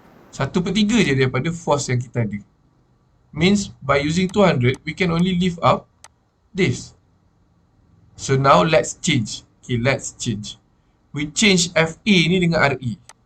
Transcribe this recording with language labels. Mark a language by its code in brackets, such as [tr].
[ms] 1/3 je daripada force yang kita ada. [en] Means by using 200, we can only lift up this. So now let's change. Okay, let's change. We change FA [ms] ni dengan [en] RE.